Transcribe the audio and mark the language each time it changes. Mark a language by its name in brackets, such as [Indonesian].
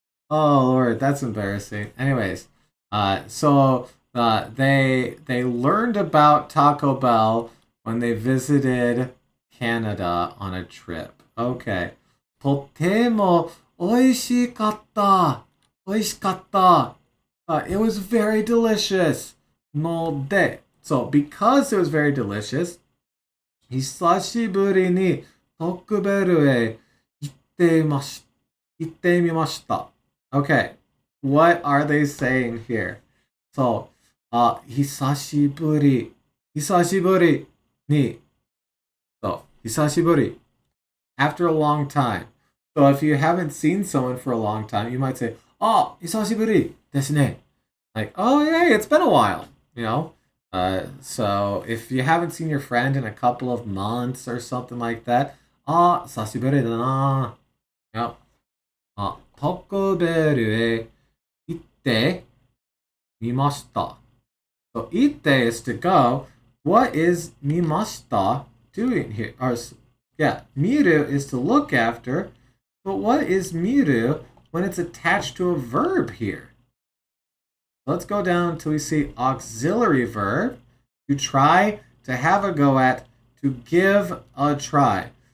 [English] Oh, Lord, that's embarrassing. Anyways, so they learned about Taco Bell when they visited Canada on a trip. [Japanese] Okay. とても美味しかった。美味しかった。 [English] It was very delicious. [Japanese] ので、 [English] So because it was very delicious, [Japanese] 久しぶりに特ベルへ行ってみました。 [English] Okay, what are they saying here? So, [Japanese] 久しぶりに [English] So, 久しぶり after a long time. So if you haven't seen someone for a long time, you might say, "Oh, [Japanese] 久しぶりですね." [English] Like, "Oh, yeah, it's been a while," you know? So if you haven't seen your friend in a couple of months or something like that, [Japanese] 久しぶりだな. [English] Yep. [Japanese] タコベルへ行ってみました. [English] So 行って is to go. What is 見ました doing here? Yeah, miru is to look after. But what is miru when it's attached to a verb here? Let's go down until we see auxiliary verb. To try, to have a go at, to give a try.